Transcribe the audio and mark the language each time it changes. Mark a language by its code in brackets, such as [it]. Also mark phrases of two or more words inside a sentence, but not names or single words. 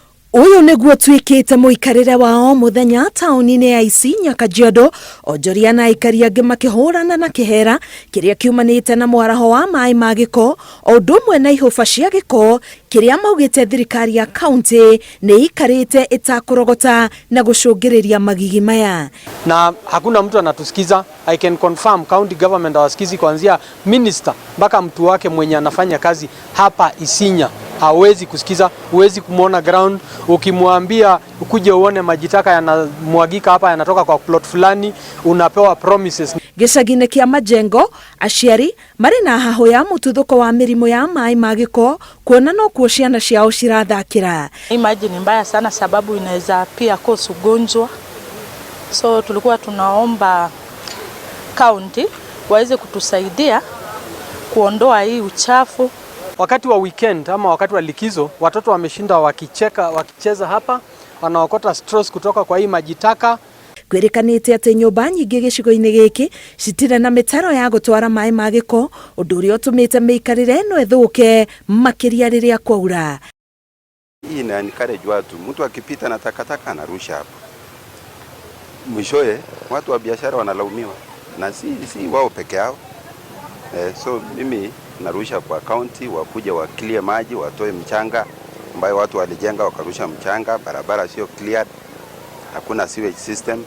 [ki] Uyu niguo twikite muikarire wao muthenya tauni-ini ya Isinya Kajiado, onjoria na aikari angi makihurana na kihera kiria kiumanite na mwaraho wa maai ma giko o ndumwe na ihuba cia giko kiria maugite thirikari ya county ni ikarite itakurogota na gucungiriria Magigi maya. [sw] Na hakuna mtu anatusikiza. [en] I can confirm county government [sw] hawasikizi, kuanzia minister mpaka mtu wake mwenye anafanya kazi hapa Isinya hawezi kusikiza. Huwezi kumuona ground. Ukimwambia ukuje uone majitaka yanamwagika hapa yanatoka kwa plot fulani, unapewa promises. [ki] Gicagine kia majengo aciari mari na hahu ya mututhuko wa mirimu ya maai ma giko kuona no kuo ciana ciao cirathakira. [sw] Hii maji ni mbaya sana sababu inaweza pia cause ugonjwa. So tulikuwa tunaomba county waweze kutusaidia kuondoa hii uchafu. Wakati wa weekend ama wakati wa likizo, watoto wameshinda wakicheza hapa, wanaokota straws kutoka kwa hii majitaka. [ki] Kwirikanite ati nyumba nyingi gicigo-ini giki citire na mitaro ya gutwara maai ma giko, undu uria utumite miikarire ino ethuke makiria riria kwaura. [sw] Hii encourage watu, mtu akipita na takataka anarusha hapo. Mwishowe watu wa biashara wanalaumiwa na si wao peke yao. So mimi narusha kwa county wakuja wa clear maji, watoe mchanga ambayo watu walijenga wakarusha mchanga, barabara sio cleared, hakuna [en] sewage system.